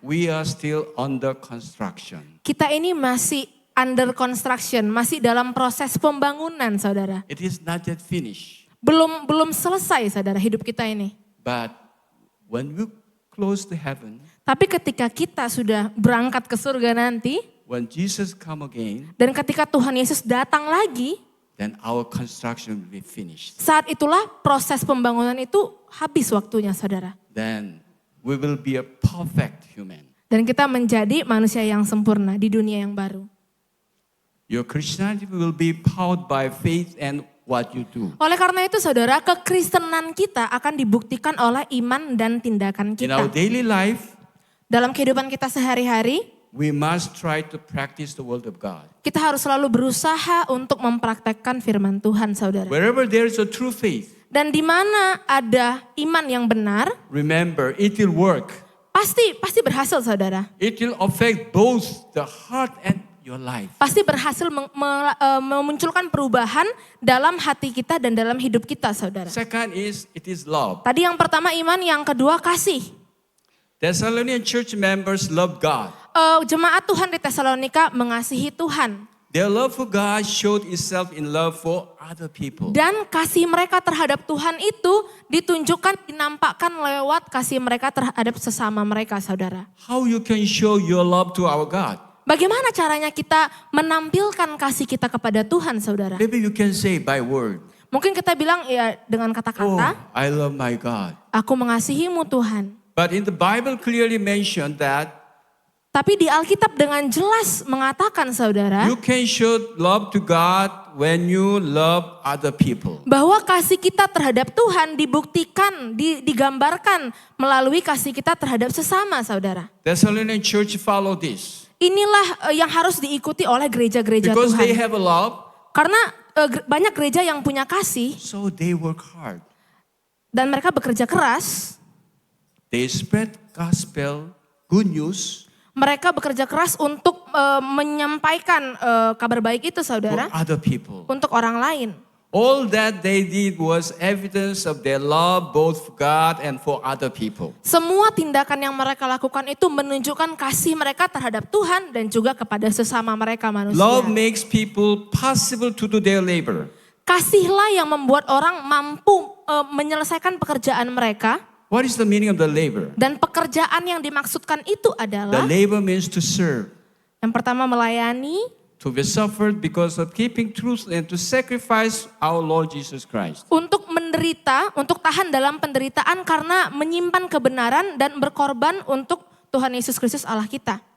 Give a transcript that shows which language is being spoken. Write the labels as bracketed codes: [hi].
[en] we are still under construction. [id] kita ini masih [en] under construction, [id] masih dalam proses pembangunan saudara. [en] It is not yet finished. [id] Belum selesai saudara hidup kita ini. [en] But when we close to heaven, [id] Tapi ketika kita sudah berangkat ke surga nanti [en] when Jesus come again, [id] dan ketika Tuhan Yesus datang lagi, [en] then our construction will be finished. [id] Saat itulah proses pembangunan itu habis waktunya, saudara. [en] Then we will be a perfect human. [id] Dan kita menjadi manusia yang sempurna di dunia yang baru. [en] Your Christianity will be powered by faith and what you do. [id] Oleh karena itu saudara, kekristenan kita akan dibuktikan oleh iman dan tindakan [en] In our [id] kita. [en] daily life, [id] Dalam kehidupan kita sehari-hari, [en] we must try to practice the word of God. [id] kita harus selalu berusaha untuk mempraktekkan firman Tuhan, saudara. [en] Wherever there is a true faith, [id] Dan di mana ada iman yang benar, [en] remember it will work. [id] pasti berhasil, saudara. [en] It will affect both the heart and your life. [id] Pasti berhasil memunculkan perubahan dalam hati kita dan dalam hidup kita, saudara. [en] Second is, it is love. [id] Tadi yang pertama iman, yang kedua kasih. [en] Thessalonian church members love God. [id] Jemaat Tuhan di Tesalonika mengasihi Tuhan. [en] Their love for God showed itself in love for other people. [id] Dan kasih mereka terhadap Tuhan itu ditunjukkan, dinampakkan lewat kasih mereka terhadap sesama mereka, saudara. [en] How you can show your love to our God? [id] Bagaimana caranya kita menampilkan kasih kita kepada Tuhan, saudara? [en] Maybe you can say by word. [id] Mungkin kita bilang ya dengan Oh, kata-kata, [en] I love my God. [id] aku mengasihimu Tuhan. [en] But in the Bible clearly mentioned that [id] Tapi di Alkitab dengan jelas mengatakan, saudara, [en] you can show love to God when you love other people. [id] bahwa kasih kita terhadap Tuhan dibuktikan, digambarkan melalui kasih kita terhadap sesama, saudara. [en] Thessalonian church follow this. [id] Inilah yang harus diikuti oleh gereja-gereja [en] Because they [id] Tuhan. [en] have a love, [id] Karena banyak gereja yang punya kasih [en] so they work hard. [id] dan mereka bekerja keras. [en] They spread gospel, good news [id] Mereka bekerja keras untuk menyampaikan kabar baik itu, [en] for [id] saudara, [en] other people. [id] untuk orang lain. [en] All that they did was evidence of their love both for God and for other people. [id] Semua tindakan yang mereka lakukan itu menunjukkan kasih mereka terhadap Tuhan dan juga kepada sesama mereka manusia. [en] Love makes people possible to do their labor. [id] Kasihlah yang membuat orang mampu menyelesaikan pekerjaan mereka. [en] What is the meaning of the labor? [id] Dan pekerjaan yang dimaksudkan itu [en] The [id] adalah [en] labor means to serve, [id] yang pertama melayani, [en] to be suffered because of keeping truth and to sacrifice our Lord Jesus Christ. [id] untuk menderita, untuk tahan dalam penderitaan karena menyimpan kebenaran dan berkorban untuk Tuhan Yesus Kristus Allah kita.